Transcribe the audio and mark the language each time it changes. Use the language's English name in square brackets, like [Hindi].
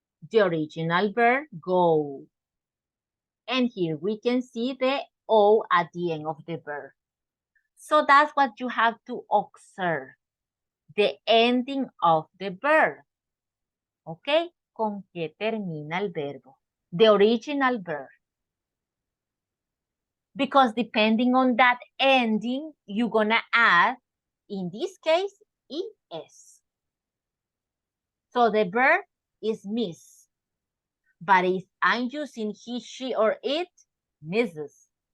[English] The original verb, go. And here we can see the O at the end of the verb. So that's what you have to observe. The ending of the verb. ¿Ok? [Spanish] ¿Con qué termina el verbo? [English] The original verb. Because depending on that ending, you're gonna add, in this case, ES. So the verb is miss. But if I'm using he, she, or it, misses.